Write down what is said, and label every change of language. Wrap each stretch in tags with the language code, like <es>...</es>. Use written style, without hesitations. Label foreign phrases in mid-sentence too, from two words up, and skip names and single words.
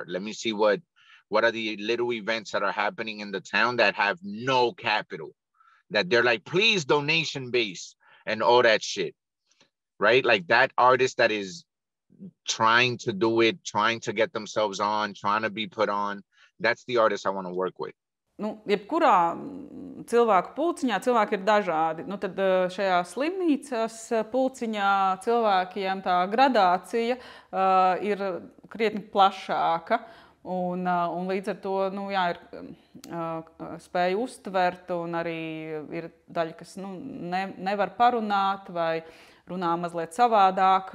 <en>Let me see what are the little events that are happening in the town that have no capital, that they're like, please donation base and all that shit, right? Like that artist that is trying to do it, trying to get themselves on, trying to be put on. That's the artist I want to work with.</en> <lv>Jebkurā cilvēku pulciņā cilvēki ir dažādi. Tad šajā slimnīcas pulciņā cilvēkiem tā gradācija ir krietni plašāka. Un līdz ar to ir spēja uztvert, un arī ir daļa, kas nevar parunāt vai runā mazliet savādāk.</lv>